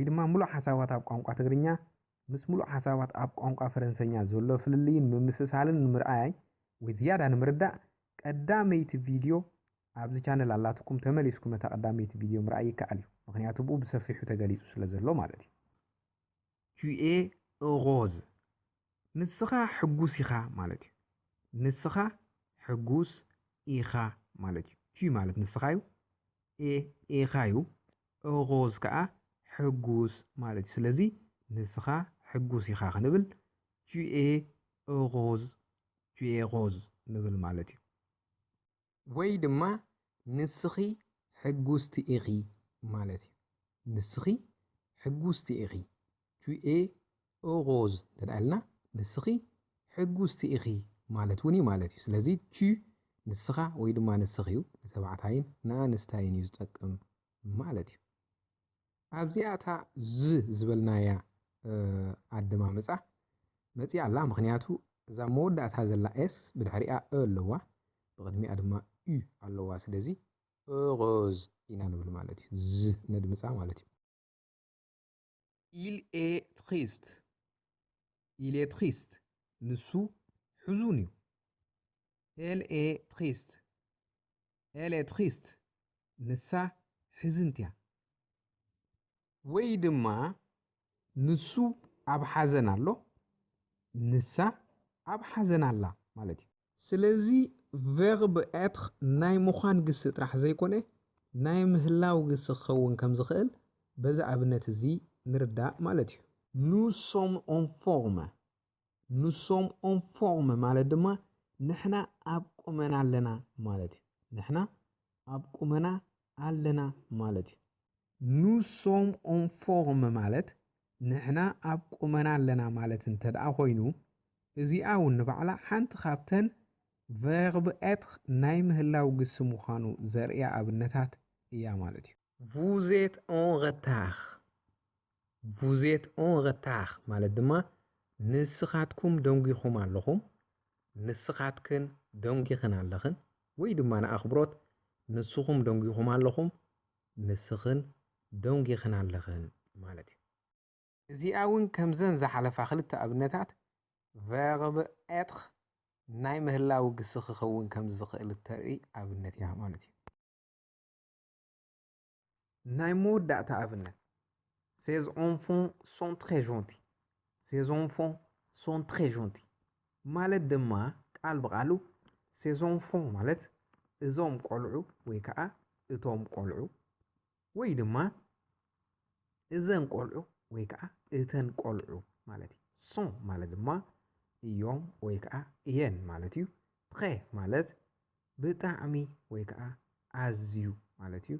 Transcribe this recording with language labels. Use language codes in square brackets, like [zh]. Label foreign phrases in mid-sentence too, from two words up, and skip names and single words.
[ti] ድማ ሙሉእ ሓሳባት ኣብ ቋንቋ ትግርኛ ምስ ሙሉእ ሓሳባት ኣብ ቋንቋ ፈረንሰኛ ዘሎ ፍልልይን ምምስሳልን ንምርኣይ ወይ ዝያዳ ንምርዳእ ቀዳመይቲ ቪድዮ ኣብዚ ቻነል ኣላትኩም ተመሊስኩም እታ ቀዳመይቲ ቪድዮ ምርኣይ ይከኣል እዩ ምክንያቱ ብኡ ብሰፊሑ ተገሊጹ ስለ ዘሎ ማለት እዩ [fr] tu es heureuse [ti] ንስኻ ሕጉስ ኢኻ ማለት እዩ ንስኻ ሕጉስ ኢኻ ማለት እዩ ቱ ማለት ንስኻ እዩ ኢኻ እዩ heureuse ከዓ ሕጉስ ማለት እዩ ስለዚ ንስኻ ሕጉስ ኢኻ ክንብል [fr] tu es [ti] heureuse ንብል ማለት እዩ ወይ ድማ ንስኺ ሕጉስቲ ኢኺ ማለት እዩ ንስኺ ሕጉስቲ ኢኺ [fr] tu es [ti] heureuse ተዳልና ንስኺ ሕጉስቲ ኢኺ ማለት እውን ማለት እዩ ስለዚ ቱ ንስኻ ወይ ድማ ንስኺ እዩ ንተባዕታይን ንኣንስታይን እዩ ዝጠቅም ማለት እዩ ኣብዚኣ እታ ዝበልናያ ኣደማምፃ መፂኣ ኣላ ምክንያቱ እዛ መወዳእታ ዘላ ኤስ ብድሕሪኣ ኣለዋ ብቅድሚኣ ድማ ዩ ኣለዋ ስለዚ heureuse ኢና ንብል ማለት እዩ ዝ ነድምፃ ማለት እዩ [fr] il est triste [ti] ንሱ ሕዙን እዩ [fr] elle est triste [ti] ንሳ ሕዝንቲ እያ ወይ ድማ ንሱ ኣብ ሓዘን ኣሎ ንሳ ኣብ ሓዘን ኣላ ማለት እዩ ስለዚ ቨርብ ኤትር ናይ ምዃን ግሲ ጥራሕ ዘይኮነ ናይ ምህላው ግሲ ክኸውን ከም ዝኽእል በዚ ኣብነት እዚ ንርዳእ ማለት እዩ [fr] nous sommes en forme [ti] ማለት ድማ ንሕና ኣብ ቁመና ኣለና ማለት እዩ ንሕና ኣብ ቁመና ኣለና ማለት እዩ [fr] nous sommes en forme [ti] ማለት ንሕና ኣብ ቁመና ኣለና ማለት እንተደኣ ኮይኑ እዚኣ እውን ንባዕላ ሓንቲ ካብተን [fr] verb être [ti] ናይ ምህላው ግስ ምዃኑ ዘርእያ ኣብነታት እያ ማለት እዩ። [fr] vous êtes en retard vous êtes en [ti] retard ማለት ድማ ንስኻትኩም ደንጊኹም ኣለኹም ንስኻትክን ደንጊኽን ኣለኽን ወይ ድማ ንኣኽብሮት ንስኹም ደንጊኹም ኣለኹም ንስኽን ደንጊኽን ኣለኽን ማለት እዩ። እዚኣ እውን ከምዘን ዝሓለፋ ክልተ ኣብነታት [fr] verb être [ti] ናይ ምህላው ግስ ክኸውን ከም ዝኽእል ተርኢ ኣብነት እያ ማለት እዩ። ናይ መወዳእታ ኣብነት [fr] ces enfants sont très gentils ces enfants sont très gentils [ti] ማለት ድማ ቃል ብቃሉ [fr] ces enfants [ti] ማለት እዞም ቆልዑ ወይ ከዓ እቶም ቆልዑ ወይ ድማ እዘን ቆልዑ ወይ ከዓ እተን ቆልዑ ማለት እዩ። sont ማለት ድማ እዮም ወይ ከዓ እየን ማለት እዩ። très ማለት ብጣዕሚ ወይ ከዓ ኣዝዩ ማለት እዩ።